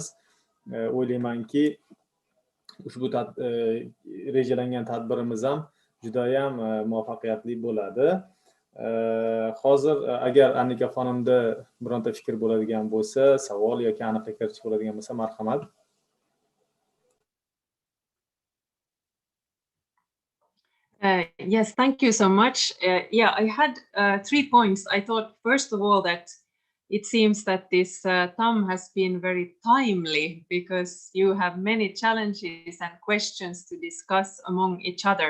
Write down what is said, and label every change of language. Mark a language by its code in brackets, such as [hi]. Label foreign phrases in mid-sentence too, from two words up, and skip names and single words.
[uz] O'ylaymanki, ushbu rejalangan tadbirimiz ham juda ham muvaffaqiyatli bo'ladi. Hozir agar Annika xonimda bironta fikr bo'ladigan bo'lsa, savol yoki aniqlik kiritish bo'ladigan bo'lsa, marhamat. [en] Yes, thank you so much. Yeah, I had 3 points. I thought, first of all, that it seems that this TAM has been very timely because you have many challenges and questions to discuss among each other.